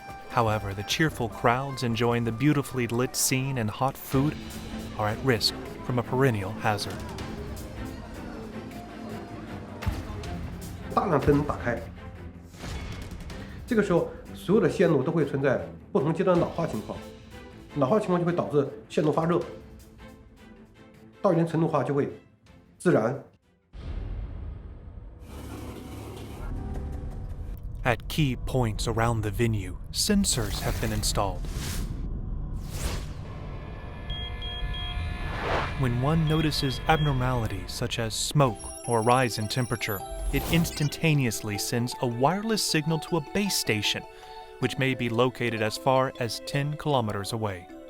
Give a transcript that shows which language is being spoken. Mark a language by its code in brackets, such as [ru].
[en] However, the cheerful crowds enjoying the beautifully lit scene and hot food are at risk from a perennial hazard. [zh] 大量灯打开，这个时候所有的线路都会存在不同阶段的老化情况，老化情况就会导致线路发热，到一定程度的话就会自燃。 [en] At key points around the venue, sensors have been installed. When one notices abnormalities such as smoke or rise in temperature, it instantaneously sends a wireless signal to a base station, which may be located as far as 10 kilometers away.